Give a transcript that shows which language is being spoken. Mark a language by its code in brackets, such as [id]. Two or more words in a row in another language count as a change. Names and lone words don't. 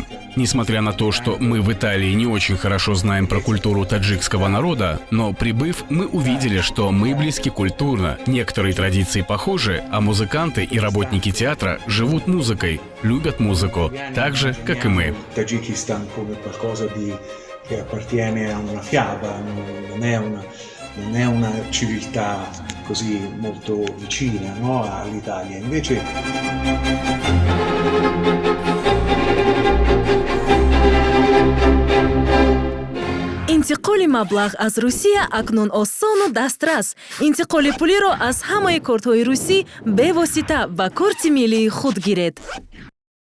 [ru] Несмотря на то, что мы в Италии не очень хорошо знаем про культуру таджикского народа, но прибыв, мы увидели, что мы близки культурно, некоторые традиции похожи, а музыканты и работники театра живут музыкой, любят музыку, так же, как и мы. [it] Non è una civiltà così molto vicina, no, all'Italia. Invece [tg] интиқоли маблағ аз Русия акнун осону дастрас. Интиқоли пулиро аз ҳамаи кортҳои русӣ бевосита ба корти миллии худ гиред.